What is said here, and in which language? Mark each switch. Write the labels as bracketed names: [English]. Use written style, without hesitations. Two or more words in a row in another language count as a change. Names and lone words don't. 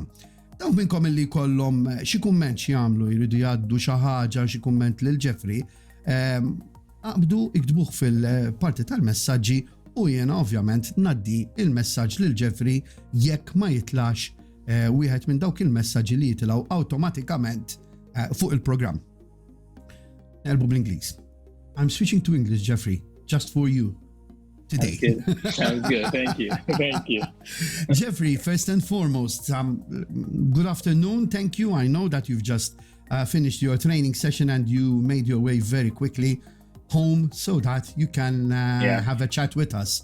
[Maltese] Dawk minnkom illi jkollhom xi kumment xi jagħmlu jridu jgħaddu xi ħaġa xi kumment lil Geoffrey, qabdu iktbuh fil-parti tal-messaġġi u jiena ovvjament naddi il-messaġġ lil Geoffrey jekk ma jitlax wieħed minn dawk il-messaġġi li jitilgħu awtomatikament fuq il-programm. Nelbu bl-Ingliż. [English] I'm switching to English, Geoffrey, just for you today. Sounds good. Thank you. Thank you. Geoffrey, first and foremost, good afternoon. Thank you. I know that you've just finished your training session and you made your way very quickly home so that you can have a chat with us.